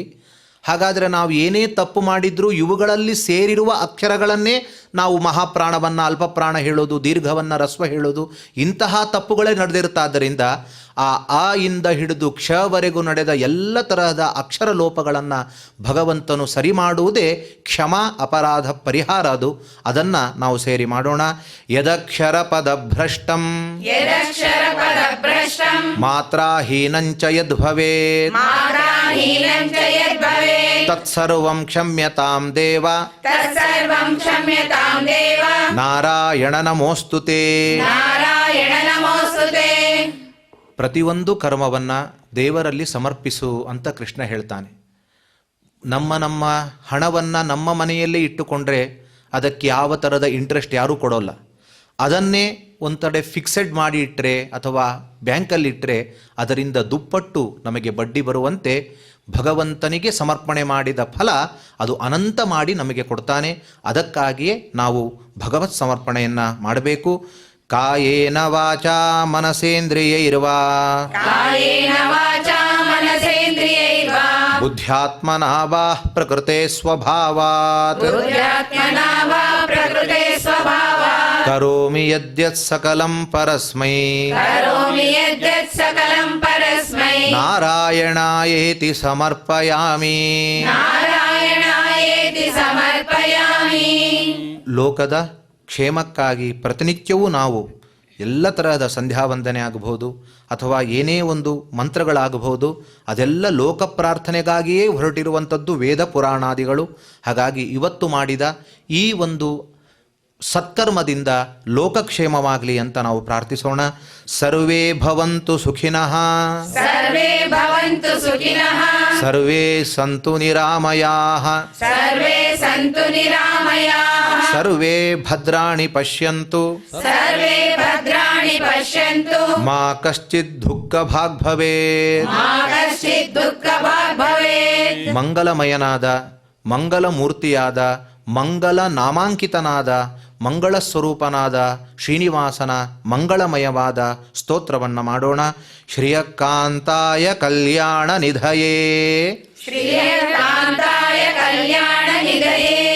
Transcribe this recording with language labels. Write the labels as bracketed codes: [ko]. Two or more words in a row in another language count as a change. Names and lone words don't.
[kn] ಹಾಗಾದರೆ ನಾವು ಏನೇ ತಪ್ಪು ಮಾಡಿದರೂ ಇವುಗಳಲ್ಲಿ ಸೇರಿರುವ ಅಕ್ಷರಗಳನ್ನೇ ನಾವು ಮಹಾಪ್ರಾಣವನ್ನು ಅಲ್ಪಪ್ರಾಣ ಹೇಳೋದು, ದೀರ್ಘವನ್ನು ರಸ್ವ ಹೇಳೋದು, ಇಂತಹ ತಪ್ಪುಗಳೇ ನಡೆದಿರ್ತಾದ್ದರಿಂದ ಆ ಇಂದ ಹಿಡಿದು ಕ್ಷವರೆಗೂ ನಡೆದ ಎಲ್ಲ ತರಹದ ಅಕ್ಷರ ಲೋಪಗಳನ್ನು ಭಗವಂತನು ಸರಿ ಮಾಡುವುದೇ ಕ್ಷಮಾ ಅಪರಾಧ ಪರಿಹಾರ. ಅದನ್ನು ನಾವು ಸೇರಿ ಮಾಡೋಣ. [sa] ಯದಕ್ಷರ ಪದಭ್ರಷ್ಟಂ ಯದಕ್ಷರ ಪದಭ್ರಷ್ಟಂ ಮಾತ್ರಾಹೀನಂಚ ಯದ್ಭವೇತ್ ಮಾತ್ರಾಹೀನಂಚ ಯದ್ಭವೇತ್ ತತ್ಸರ್ವಂ ಕ್ಷಮ್ಯತಾಂ ದೇವ ತತ್ಸರ್ವಂ ಕ್ಷಮ್ಯತಾಂ ದೇವ ನಾರಾಯಣ ನಮೋಸ್ತುತೇ. ನಾರಾಯಣ ನಮೋಸ್ತುತೇ. [kn] ಪ್ರತಿಯೊಂದು ಕರ್ಮವನ್ನು ದೇವರಲ್ಲಿ ಸಮರ್ಪಿಸು ಅಂತ ಕೃಷ್ಣ ಹೇಳ್ತಾನೆ. ನಮ್ಮ ಹಣವನ್ನು ನಮ್ಮ ಮನೆಯಲ್ಲೇ ಇಟ್ಟುಕೊಂಡ್ರೆ ಅದಕ್ಕೆ ಯಾವ ಥರದ ಇಂಟ್ರೆಸ್ಟ್ ಯಾರೂ ಕೊಡೋಲ್ಲ. ಅದನ್ನೇ ಒಂದು ಕಡೆ ಫಿಕ್ಸೆಡ್ ಮಾಡಿ ಇಟ್ಟರೆ ಅಥವಾ ಬ್ಯಾಂಕಲ್ಲಿಟ್ಟರೆ ಅದರಿಂದ ದುಪ್ಪಟ್ಟು ನಮಗೆ ಬಡ್ಡಿ ಬರುವಂತೆ ಭಗವಂತನಿಗೆ ಸಮರ್ಪಣೆ ಮಾಡಿದ ಫಲ ಅದು ಅನಂತ ಮಾಡಿ ನಮಗೆ ಕೊಡ್ತಾನೆ. ಅದಕ್ಕಾಗಿಯೇ ನಾವು ಭಗವತ್ ಸಮರ್ಪಣೆಯನ್ನು ಮಾಡಬೇಕು. [sa] ಕಾಯೇನ ವಾಚಾ ಮನಸೇಂದ್ರಿಯೈರ್ವಾ ಕಾಯೇನ ವಾಚಾ ಮನಸೇಂದ್ರಿಯೈರ್ವಾ ಬುದ್ಧ್ಯಾತ್ಮನಾ ವಾ ಪ್ರಕೃತೆ ಸ್ವಭಾವಾತ್ ಬುದ್ಧ್ಯಾತ್ಮನಾ ವಾ ಪ್ರಕೃತೆ ಸ್ವಭಾವಾತ್ ಕರೋಮಿ ಯದ್ಯತ್ ಸಕಲಂ ಪರಸ್ಮೈ ಕರೋಮಿ ಯದ್ಯತ್ ಸಕಲಂ ಪರಸ್ಮೈ ನಾರಾಯಣಾಯೇತಿ ಸಮರ್ಪಯಾಮಿ. ನಾರಾಯಣಾಯೇತಿ ಸಮರ್ಪಯಾಮಿ. [kn] ಲೋಕದ ಕ್ಷೇಮಕ್ಕಾಗಿ ಪ್ರತಿನಿತ್ಯವೂ ನಾವು ಎಲ್ಲ ತರಹದ ಸಂಧ್ಯಾವಂದನೆ ಆಗಬಹುದು ಅಥವಾ ಏನೇ ಒಂದು ಮಂತ್ರಗಳಾಗಬಹುದು, ಅದೆಲ್ಲ ಲೋಕ ಪ್ರಾರ್ಥನೆಗಾಗಿಯೇ ಹೊರಟಿರುವಂಥದ್ದು ವೇದ ಪುರಾಣಾದಿಗಳು. ಹಾಗಾಗಿ ಇವತ್ತು ಮಾಡಿದ ಈ ಒಂದು ಸತ್ಕರ್ಮದಿಂದ ಲೋಕಕ್ಷೇಮವಾಗಲಿ ಅಂತ ನಾವು ಪ್ರಾರ್ಥಿಸೋಣ. [sa] ಸರ್ವೇ ಭವಂತು ಸುಖಿನಃ ಸರ್ವೇ ಭವಂತು ಸುಖಿನಃ ಸರ್ವೇ ಸಂತು ನಿರಾಮಯಾಃ ಸರ್ವೇ ಸಂತು ನಿರಾಮಯಾಃ ಸರ್ವೇ ಭದ್ರಾಣಿ ಪಶ್ಯಂತು ಸರ್ವೇ ಭದ್ರಾಣಿ ಪಶ್ಯಂತು ಮಾ ಕಶ್ಚಿತ್ ದುಃಖ ಭಾಗ್ ಭವೇತ್. ಮಾ ಕಶ್ಚಿತ್ ದುಃಖ ಭಾಗ್ ಭವೇತ್. [kn] ಮಂಗಲಮಯನಾದ, ಮಂಗಲಮೂರ್ತಿಯಾದ, ಮಂಗಲ ನಾಮಾಂಕಿತನಾದ, ಮಂಗಳ ಸ್ವರೂಪನಾದ ಶ್ರೀನಿವಾಸನ ಮಂಗಳಮಯವಾದ ಸ್ತೋತ್ರವನ್ನು ಮಾಡೋಣ. [sa] ಶ್ರಿಯಕಾಂತಾಯ ಕಲ್ಯಾಣ ನಿಧಯೇ ಶ್ರೀಯಕಾಂತಾಯ ಕಲ್ಯಾಣ ನಿಧಯೇ